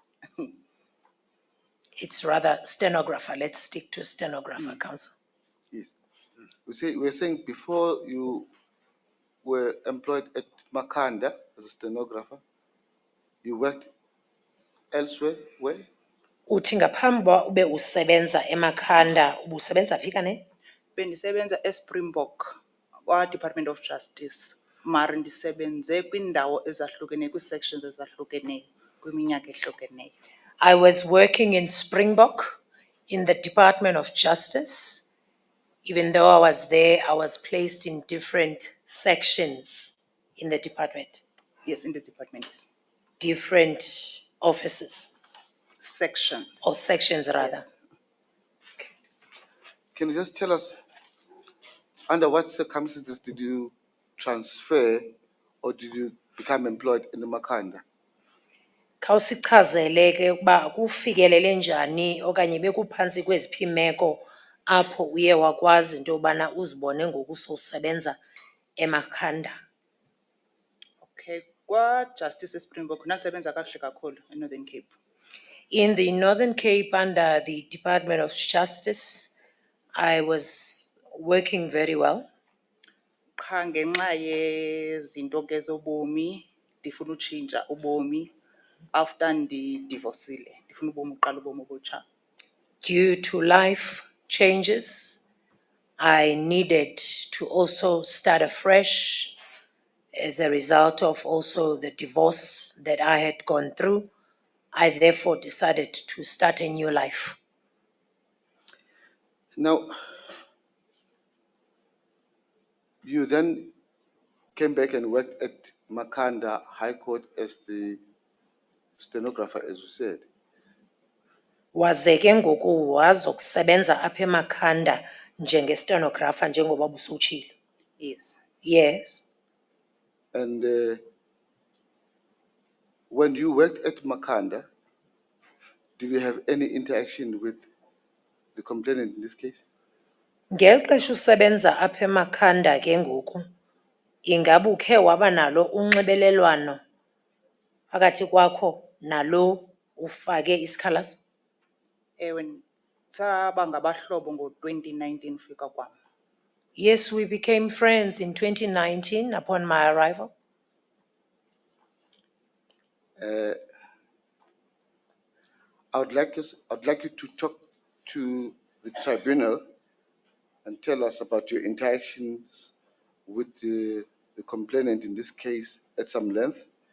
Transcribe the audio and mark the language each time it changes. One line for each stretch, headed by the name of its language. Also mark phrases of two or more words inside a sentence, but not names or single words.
English: It's rather stenographer. Let's stick to stenographer, Council. Yes. We're saying before you were employed at Makanda as a stenographer, you worked elsewhere, where?
Xhosa: Uthi ngaphambi kokuba ube usebenza eMakhanda, ubusebenza phi kanene? Bendisebenza eSpringbok kwa-Department of Justice. Mara ndisebenze kwindawo ezahlukeneyo, kwii-sections ezahlukeneyo, kwiminyaka ehlukeneyo.
English: I was working in Springbok in the Department of Justice. Even though I was there, I was placed in different sections in the department, Yes, in the department, yes. different offices Sections. or sections rather. Yes. Can you just tell us, under what circumstances did you transfer or did you become employed in the Makanda?
Xhosa: Khawusichazele ke ukuba kufikelele njani okanye bekuphantsi kweziphi imeko apho uye wakwazi into yobana uzibone ngoku sowusebenza eMakhanda. Okay, kwa-Justice eSpringbok ndasebenza kakuhle kakhulu eNorthern Cape.
English: In the Northern Cape under the Department of Justice, I was working very well.
Xhosa: Qha ngenxa yezinto ke zobomi ndifuna utshintsha ubomi after ndidivosile ndifuna ubomi uqala ubomi obutsha.
English: Due to life changes, I needed to also start afresh as a result of also the divorce that I had gone through. I therefore decided to start a new life. Now, you then came back and worked at Makanda High Court as the stenographer, as you said.
Xhosa: Waze ke ngoku wazokusebenza apha eMakhanda njenge-stenographer njengoba busutshilo.
English: Yes. Yes. And when you worked at Makanda, did you have any interaction with the complainant in this case?
Xhosa: Ngeli xesha usebenza apha eMakhanda ke ngoku, ingaba ukhe waba nalo unxibelelwano phakathi kwakho nalo ufake isikhalazo? Ewe, saba ngabahlobo ngo-2019 fika kwam.
English: Yes, we became friends in 2019 upon my arrival. I'd like you to talk to the tribunal and tell us about your interactions with the complainant in this case at some length.